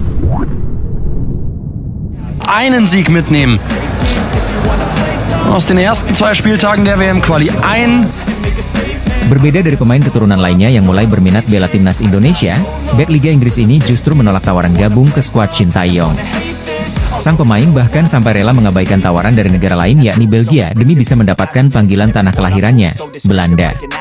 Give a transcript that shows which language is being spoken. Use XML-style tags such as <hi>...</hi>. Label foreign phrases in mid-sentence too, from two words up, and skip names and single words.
<de>einen Sieg mitnehmen. Aus den ersten 2 Spieltagen der WM-Quali</de> <id>Berbeda dari pemain keturunan lainnya yang mulai berminat bela timnas Indonesia, bek Liga Inggris ini justru menolak tawaran gabung ke skuad Shin Tae-yong. Sang pemain bahkan sampai rela mengabaikan tawaran dari negara lain yakni Belgia demi bisa mendapatkan panggilan tanah kelahirannya, Belanda.</id>